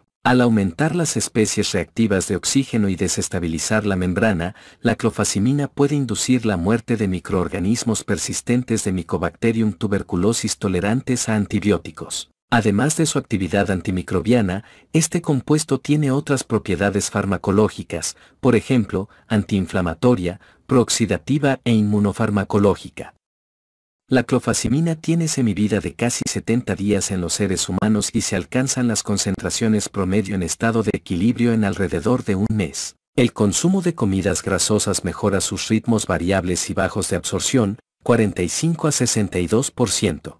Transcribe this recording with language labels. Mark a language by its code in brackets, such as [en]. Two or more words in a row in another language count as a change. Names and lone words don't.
[es] Al aumentar las especies reactivas de oxígeno y desestabilizar la membrana, la clofazimina puede inducir la muerte de microorganismos persistentes de Mycobacterium tuberculosis tolerantes a antibióticos. Además de su actividad antimicrobiana, este compuesto tiene otras propiedades farmacológicas, por ejemplo, antiinflamatoria, prooxidativa e inmunofarmacológica. La clofazimina tiene semivida de casi 70 días en los seres humanos y se alcanzan las concentraciones promedio en estado de equilibrio en alrededor de un mes. El consumo de comidas grasosas mejora sus ritmos variables y bajos de absorción, 45 a 62%.